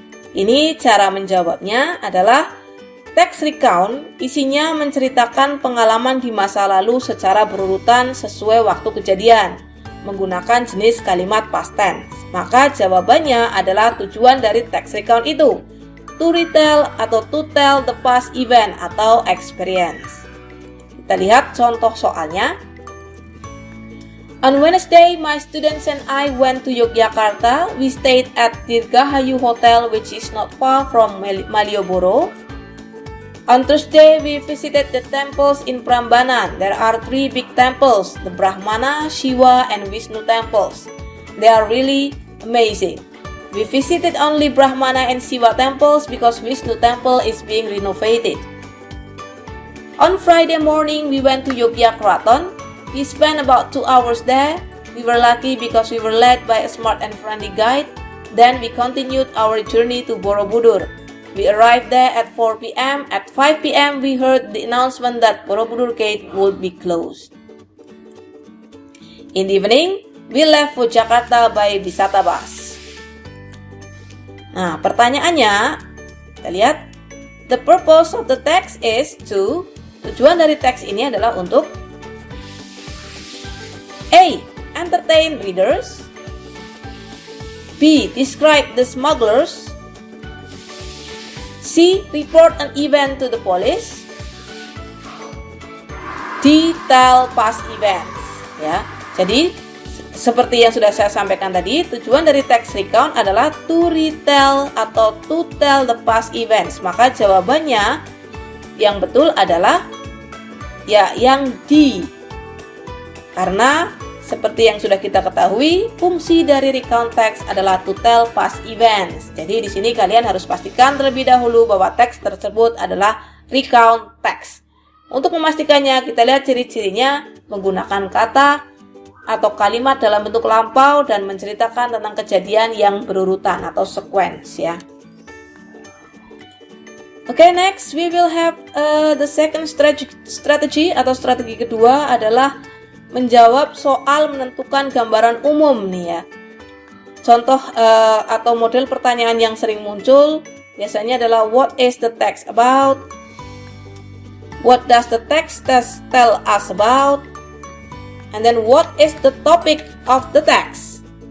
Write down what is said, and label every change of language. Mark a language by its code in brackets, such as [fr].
[id] Ini cara menjawabnya adalah teks recount isinya menceritakan pengalaman di masa lalu secara berurutan sesuai waktu kejadian, menggunakan jenis kalimat past tense. Maka jawabannya adalah tujuan dari text recount itu, [en] to retell [id] atau [en] to tell the past event [id] atau experience. Kita lihat contoh soalnya. [en] On Wednesday, my students and I went to Yogyakarta. We stayed at Dirgahayu Hotel, which is not far from Malioboro. On Thursday, we visited the temples in Prambanan. There are 3 big temples, the Brahmana, Shiva, and Vishnu temples. They are really amazing. We visited only Brahmana and Shiva temples because Vishnu temple is being renovated. On Friday morning, we went to Yogyakarta. We spent about 2 hours there. We were lucky because we were led by a smart and friendly guide. Then we continued our journey to Borobudur. We arrived there at 4 p.m. At 5 p.m. we heard the announcement that Borobudur Gate would be closed. In the evening, we left for Jakarta by Wisata Bus. [id] Nah, pertanyaannya, kita lihat. [en] The purpose of the text is to. [id] Tujuan dari teks ini adalah untuk A. [en] Entertain readers. B. Describe the smugglers. C. Report an event to the police. D. Tell past events. [id] Ya, jadi seperti yang sudah saya sampaikan tadi, tujuan dari teks recount adalah [en] to retell [id] atau [en] to tell the past events. [id] Maka jawabannya yang betul adalah ya yang D. Karena seperti yang sudah kita ketahui, fungsi dari recount text adalah [en] to tell past events. [id] Jadi di sini kalian harus pastikan terlebih dahulu bahwa teks tersebut adalah recount text. Untuk memastikannya, kita lihat ciri-cirinya menggunakan kata atau kalimat dalam bentuk lampau dan menceritakan tentang kejadian yang berurutan atau sequence ya. [en] Okay, next we will have the second strategy [id] atau strategi kedua adalah menjawab soal menentukan gambaran umum nih ya. Contoh atau model pertanyaan yang sering muncul biasanya adalah [en] what is the text about? What does the text tell us about? And then what is the topic of the text?